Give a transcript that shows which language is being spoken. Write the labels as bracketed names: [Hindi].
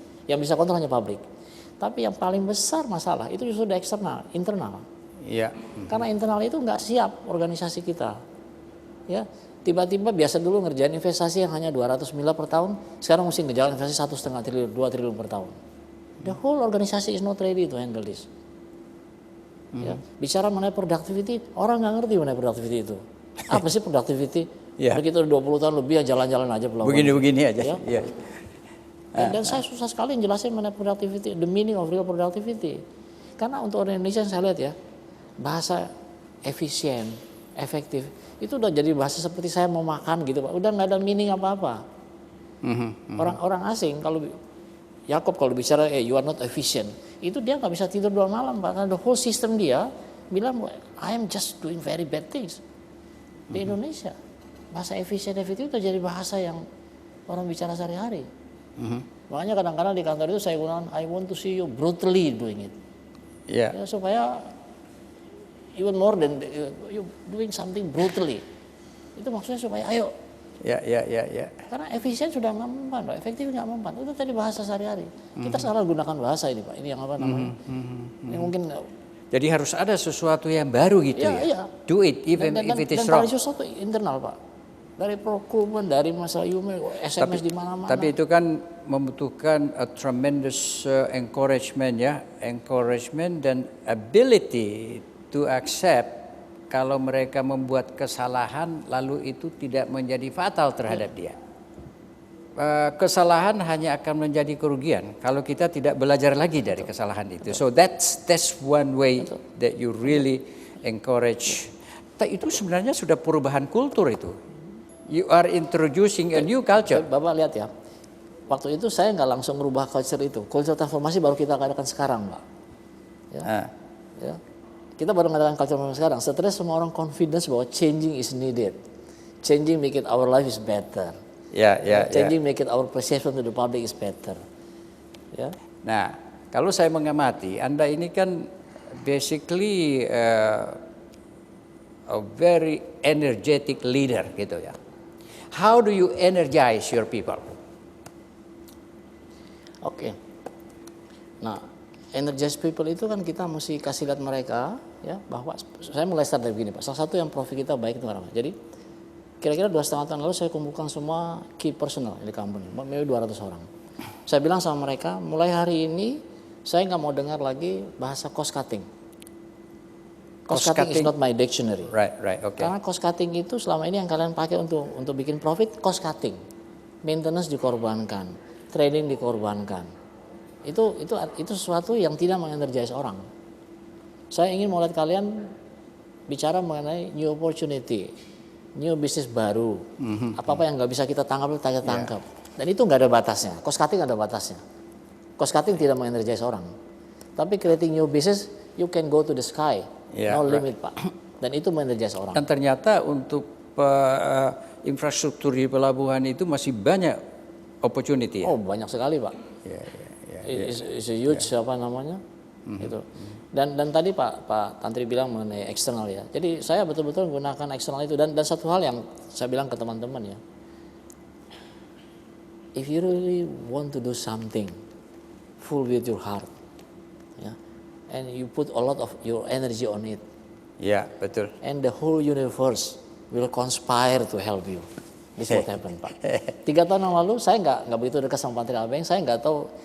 [Indonesian] Yang bisa kontrol hanya pabrik. Tapi yang paling besar masalah itu justru di eksternal, internal. Iya. Karena internal itu nggak siap organisasi kita. Ya, tiba-tiba biasa dulu ngerjain investasi yang hanya 200 miliar per tahun, sekarang mesti ngerjain investasi 1,5 triliun, 2 triliun per tahun. [English] The whole organization is not ready to handle this. [Indonesian] Ya, bicara mengenai productivity, orang nggak ngerti mengenai productivity itu. Apa sih productivity? Begitu 20 tahun lebih ya jalan-jalan aja pelabuhan. Begini-begini aja. Ya. Dan saya susah sekali jelasin mengenai productivity, [English] the meaning of real productivity. [Indonesian] Karena untuk orang Indonesia yang saya lihat ya, bahasa efisien, efektif, itu udah jadi bahasa seperti saya mau makan gitu Pak. Udah nggak ada meaning apa-apa. Orang asing kalau Yakob kalau bicara [English] you are not efficient, [Indonesian] itu dia nggak bisa tidur 2 malam Pak. Karena [English] the whole system [Indonesian] dia bilang [English] I am just doing very bad things. [Indonesian] Di Indonesia bahasa efisien efektif itu jadi bahasa yang orang bicara sehari-hari. Makanya kadang-kadang di kantor itu saya gunakan [English] I want to see you brutally doing it. [Indonesian] Ya, supaya [English] even more than you doing something brutally. [Indonesian] Itu maksudnya supaya ayo. Ya. Karena efisien sudah nggak mempan, Pak. Efektif nggak mempan. Itu tadi bahasa sehari-hari. Kita salah gunakan bahasa ini, Pak. Ini yang apa namanya? Ini mungkin. Jadi harus ada sesuatu yang baru gitu ya. Iya. [English] Do it even if it is [Indonesian] dan [English] wrong. [Indonesian] Dan sesuatu internal, Pak. Dari procurement, dari masalah human, SMS di mana-mana. Tapi itu kan membutuhkan [English] a tremendous encouragement [Indonesian] ya, encouragement dan [English] ability to accept [Indonesian] kalau mereka membuat kesalahan lalu itu tidak menjadi fatal terhadap dia. Kesalahan hanya akan menjadi kerugian kalau kita tidak belajar lagi dari kesalahan itu. [English] So that's one way that you really encourage. [Indonesian] Itu sebenarnya sudah perubahan kultur itu. [English] You are introducing a new culture. [Indonesian] Bapak lihat ya, waktu itu saya nggak langsung merubah culture itu. Culture transformasi baru kita adakan sekarang, Pak. Ya. Kita baru mengadakan culture transformasi sekarang. Setelah semua orang confidence bahwa [English] changing is needed, changing make it our life is better. Changing make it our perception to the public is better. [Indonesian] Ya. Nah, kalau saya mengamati, Anda ini kan [English] basically a very energetic leader [Indonesian] gitu ya. [English] How do you energize your people? [Indonesian] Oke. Nah, energize people itu kan kita mesti kasih lihat mereka ya bahwa saya mulai start dari begini Pak. Salah satu yang profit kita baik itu apa? Jadi kira-kira 2,5 tahun lalu saya kumpulkan semua key personal di company, maybe 200 orang. Saya bilang sama mereka, mulai hari ini saya nggak mau dengar lagi bahasa cost cutting. [English] Cost cutting is not my dictionary. Right, okay. [Indonesian] Karena cost cutting itu selama ini yang kalian pakai untuk bikin profit, cost cutting. Maintenance dikorbankan, training dikorbankan. Itu sesuatu yang tidak mengenergize orang. Saya ingin melihat kalian bicara mengenai new opportunity, new bisnis baru, apa-apa yang nggak bisa kita tangkap, kita tangkap. Dan itu nggak ada batasnya. Cost cutting ada batasnya. Cost cutting tidak mengenergize orang. Tapi [English] creating new business, you can go to the sky, no limit Pak. [Indonesian] Dan itu mengenergize orang. Dan ternyata untuk infrastruktur di pelabuhan itu masih banyak opportunity ya. Oh banyak sekali Pak. [English] It's a huge [Indonesian] apa namanya itu. Dan tadi Pak Tantri bilang mengenai eksternal ya. Jadi saya betul-betul menggunakan eksternal itu dan satu hal yang saya bilang ke teman-teman ya. [English] If you really want to do something full with your heart, [Indonesian] ya, [English] and you put a lot of your energy on it, [Indonesian] Ya, betul. [English] and the whole universe will conspire to help you. This what happened [Indonesian] Pak. 3 tahun yang lalu saya nggak begitu dekat sama Menteri Abeng, saya nggak tahu.